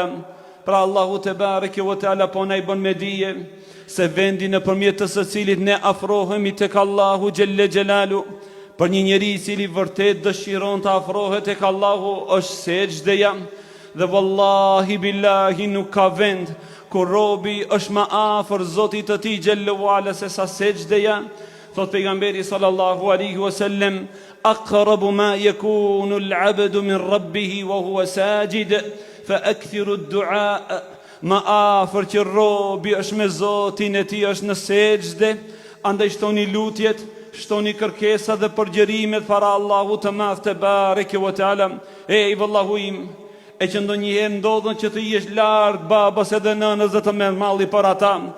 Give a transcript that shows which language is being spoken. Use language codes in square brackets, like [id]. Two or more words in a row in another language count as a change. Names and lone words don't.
[sq] Pra Allahu [ar] تبارك وتعالى [sq] po na i bën me dije se vendi nëpërmjet të së cilit ne afrohemi tek Allahu [ar] جل جلاله, [sq] për një njeri i cili vërtet dëshiron të afrohet tek Allahu, është sejdëja. Dhe [ar] والله بالله [sq] nuk ka vend ku robi është më afër Zotit të tij [ar] جل وعلا [sq] se sa sejdëja. Thot pejgamberi [ar] صلى الله عليه وسلم أقرب ما يكون العبد من ربه وهو ساجد فأكثروا الدعاء." [sq] Më afër që robi është me Zotin e tij është në sejdë, andaj shtoni lutjet, shtoni kërkesa dhe përgjërimet para Allahu të Madh [ar] تبارك وتعالى. [sq] Ej vallahu im, e që ndonjëherë ndodhen që të jesh larg babas edhe nënës dhe të merr malli për ata.